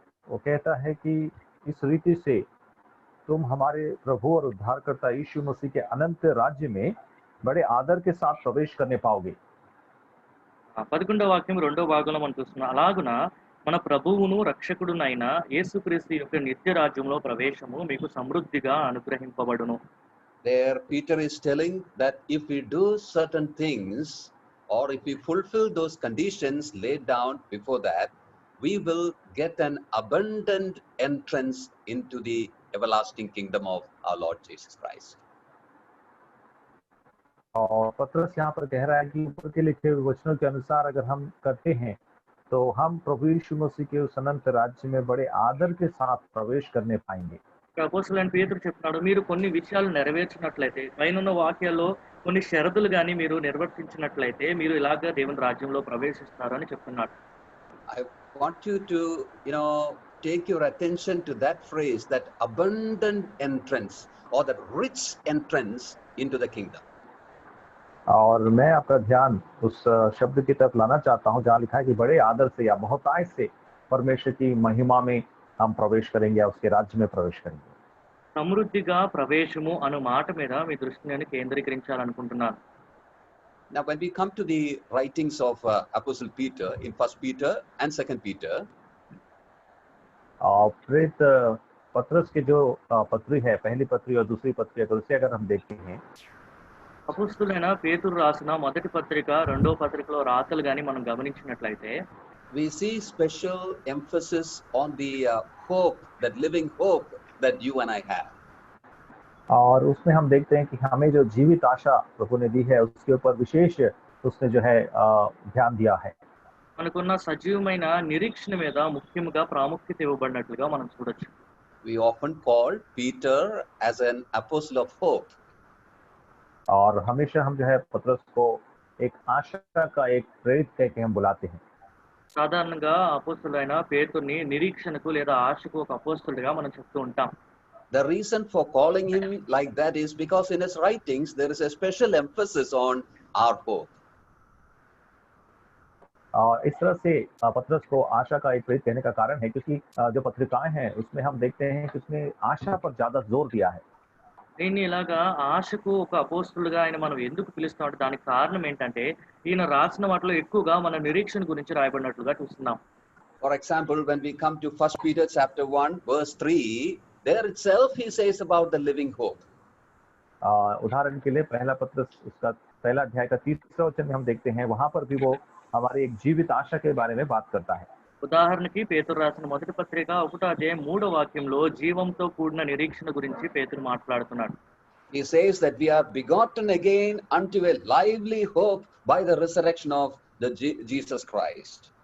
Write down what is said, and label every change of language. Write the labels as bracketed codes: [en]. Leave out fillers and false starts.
[hi] वो कहता है कि इस रीति से तुम हमारे प्रभु और उद्धारकर्ता यीशु मसीह के अनंत राज्य में बड़े आदर के साथ प्रवेश करने पाओगे। [te] 11వ వాక్యం 2వ భాగంలో మనం చూస్తున్నాం. అలాగున మన ప్రభువును రక్షకుడునైన యేసుక్రీస్తు యొక్క నిత్య రాజ్యంలో ప్రవేశము మీకు సమృద్ధిగా అనుగ్రహింపబడును. [en] There Peter is telling that if we do certain things, or if we fulfill those conditions laid down before that, we will get an abundant entrance into the everlasting kingdom of our Lord Jesus Christ. [hi] और पतरस यहाँ पर कह रहा है कि ऊपर के लिखे हुए वचनों के अनुसार अगर हम करते हैं तो हम प्रभु यीशु मसीह के उस अनंत राज्य में बड़े आदर के साथ प्रवेश करने पाएंगे। [te] అపోస్తలుడైన పేతురు చెప్తున్నాడు, మీరు కొన్ని విషయాలు నెరవేర్చినట్లయితే, పైనున్న వాక్యాల్లో కొన్ని షరతులు గాని మీరు నిర్వర్తించినట్లయితే మీరు ఇలాగా దేవుని రాజ్యంలో ప్రవేశిస్తారు అని చెప్తున్నాడు. [en] I want you to, take your attention to that phrase, that abundant entrance or that rich entrance into the kingdom. [hi] और मैं आपका ध्यान उस शब्द की तरफ लाना चाहता हूँ जहाँ लिखा है कि बड़े आदर से या बहुतायत से परमेश्वर की महिमा में हम प्रवेश करेंगे या उसके राज्य में प्रवेश करेंगे। [te] సమృద్ధిగా ప్రవేశము అను మాట మీద మీ దృష్టిని నేను కేంద్రీకరించాలనుకుంటున్నాను. [en] Now, when we come to the writings of Apostle Peter in 1 Peter and 2 Peter, [hi] प्रेरित पतरस के जो पत्री है, पहली पत्री और दूसरी पत्री, अगर उसे अगर हम देखते हैं, [te] అపోస్తలుడైన పేతురు రాసిన మొదటి పత్రిక, రెండవ పత్రికలో రాతలు గాని మనం గమనించినట్లయితే [en] we see special emphasis on the hope, that living hope that you and I have. [hi] और उसमें हम देखते हैं कि हमें जो जीवित आशा प्रभु ने दी है उसके ऊपर विशेष उसने जो है ध्यान दिया है। [te] మనకున్న సజీవమైన నిరీక్షణ మీద ముఖ్యంగా ప్రాముఖ్యత ఇవ్వబడినట్లుగా మనం చూడొచ్చు. [en] We often call Peter as an apostle of hope. [hi] और हमेशा हम जो है पतरस को एक आशा का एक प्रेरित कह के हम बुलाते हैं। [te] సాధారణంగా అపోస్తలుడైన పేతురుని నిరీక్షణకు లేదా ఆశకు ఒక అపోస్తలుడిగా మనం చెప్తూ ఉంటాం. [en] The reason for calling him like that is because in his writings there is a special emphasis on our hope. [hi] और इस तरह से पतरस को आशा का एक प्रेरित कहने का कारण है क्योंकि जो पत्रिकाएं हैं उसमें हम देखते हैं कि उसने आशा पर ज्यादा जोर दिया है। [te] దీన్ని ఇలాగా ఆశకు ఒక అపోస్తలుడిగా ఆయన మనం ఎందుకు పిలుస్తామంటే దానికి కారణం ఏంటంటే ఈయన రాసిన వాటిలో ఎక్కువగా మన నిరీక్షణ గురించి రాయబడినట్లుగా చూస్తున్నాం. [en] For example, when we come to 1 Peter chapter 1 verse 3, there itself he says about the living hope. [hi] उदाहरण के लिए पहला पत्रस उसका पहला अध्याय का 30वां वचन में हम देखते हैं, वहां पर भी वो हमारी एक जीवित आशा के बारे में बात करता है. [te] ఉదాహరణకి పేతురు రాసిన మొదటి పత్రిక 1వ అధ్యాయం 3వ వాక్యంలో జీవంతో కూడిన నిరీక్షణ గురించి పేతురు మాట్లాడుతున్నాడు. [en] He says that we are begotten again unto a lively hope by the resurrection of the Jesus Christ.